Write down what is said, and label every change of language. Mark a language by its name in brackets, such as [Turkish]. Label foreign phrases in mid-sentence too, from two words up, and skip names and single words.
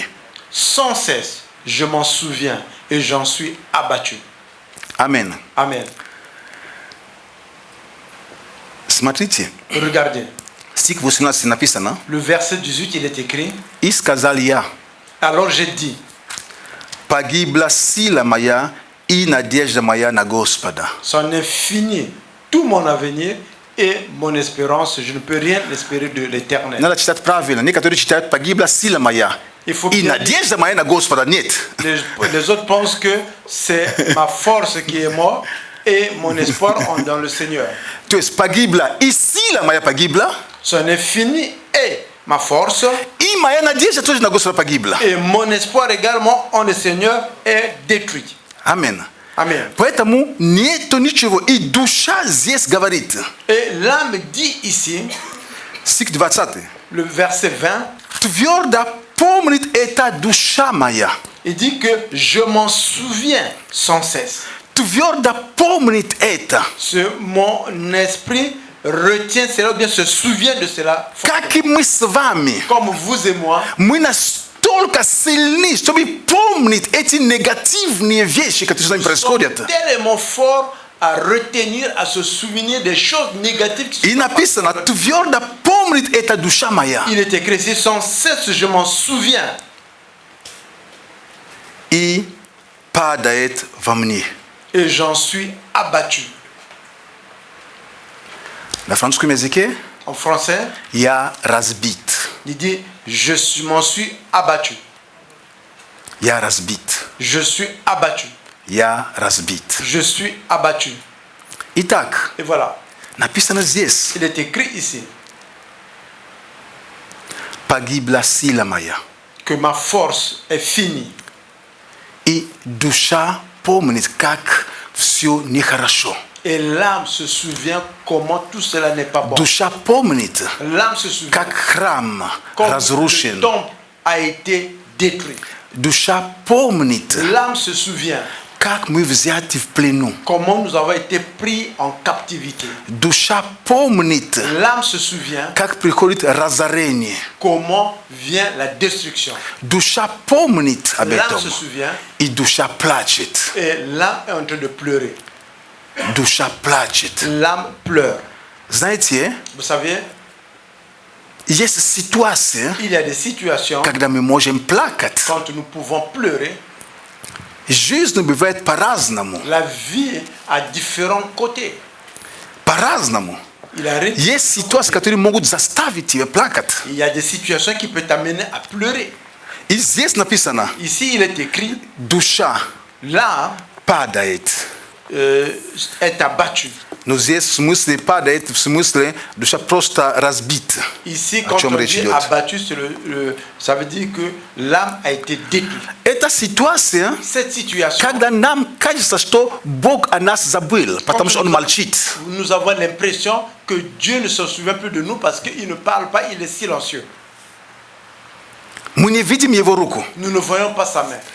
[French] Sans cesse, je m'en souviens et j'en suis abattu. Amen. Amen. [Russian] Смотрите, [French] Regardez, [Russian] стих 18 написано. [French] le verset 18, il est écrit. [Russian] И сказал я, [French] Alors j'ai dit, [Russian] погибла сила моя и надежда моя на Господа. [French] son infini, tout mon avenir et mon espérance, je ne peux rien espérer de l'éternel. [Russian] Надо читать правильно. Некоторые читают погибла сила моя. [French] Il faut [Russian] И [French] bien- [Russian] надежда моя на Господа. Нет. [French] Les autres pensent que c'est ma force qui est morte et mon espoir en dans le Seigneur. [Russian] То есть погибла и сила моя погибла, [French] Son infini est ma force [Russian] и моя надежда тоже на Господа погибла. [French] et mon espoir également en le Seigneur est détruit. [Russian] Амин. [French] Amen. [Russian] Поэтому нету ничего. И душа здесь говорит. [French] Et l'âme dit ici, [Russian] Стих 20. [French] le verset 20, [Russian] Твердо помнит эта душа моя. [French] il dit que je m'en souviens sans cesse. [Russian] Твердо помнит это. [French] Mon esprit retient cela ou bien se souvient de cela. [Russian] Как и мы с вами. [French] Comme vous et moi, [Russian] Мы настолько сильны, чтобы помнить эти негативные вещи, которые с нами [French] nous sommes [Russian] происходят. [French] tellement forts à retenir, à se souvenir des choses négatives qui [Russian] И [French] sont [Russian] написано, [French] passées. [Russian] твердо помнит эта душа моя. [French] Il est écrit ici, sans cesse je m'en souviens. [Russian] И падает во мне. [French] Et j'en suis abattu. [Russian] На французском языке [French] En français, [Russian] я разбит. [French] il dit, m'en suis abattu. [Russian] Я разбит. [French] Je suis abattu. [Russian] Я разбит. [French] Je suis abattu. [Russian] Итак, [French] Et voilà, [Russian] написано здесь. [French] il est écrit ici [Russian] Погибла сила моя. [French] que ma force est finie. [Russian] И душа помнит, как все нехорошо. [French] Et l'âme se souvient comment tout cela n'est pas bon. [Russian] Душа помнит, [French] L'âme se souvient [Russian] как храм [French] comme le [Russian] разрушен. [French] temple a été détruit. [Russian] Душа помнит, [French] L'âme se souvient [Russian] как мы взяты в плену. [French] comment nous avons été pris en captivité. [Russian] Душа помнит, [French] L'âme se souvient [Russian] как приходит разорение. [French] comment vient la destruction. [Russian] Душа помнит об [French] L'âme [Russian] этом. [French] se souvient [Russian] И душа плачет. [French] et l'âme est en train de pleurer. [Russian] Душа плачет. [French] L'âme pleure. [Russian] Знаете, [French] Vous savez, [Russian] есть ситуации, [French] il y a des situations [Russian] когда мы можем плакать. [French] quand nous pouvons pleurer. [Russian] Жизнь бывает по-разному. [French] La vie a différents côtés. [Russian] По-разному. [French] Il arrive, [Russian] Есть ситуации, которые могут заставить тебя плакать. [French] il y a des situations qui peuvent t'amener à pleurer. [Russian] И здесь написано, [French] Ici, il est écrit, [Russian] душа [French] l'âme [Russian] падает. [French] est abattue. [Russian] Но здесь в смысле падает, в смысле душа просто разбита. [French] Ici, [Russian] О [French] quand [Russian] чем [French] on [Russian] речь [French] dit [Russian] идет? [French] abattu, ça veut dire que l'âme a été détruite. [Russian] Это ситуация, [French] Cette situation, [Russian] когда нам кажется, что Бог о нас забыл, потому что Он молчит. [French] nous avons l'impression que Dieu ne se souvient plus de nous parce qu'il ne parle pas, il est silencieux. [Russian] Мы не видим Его руку. [French] Nous ne voyons pas sa main.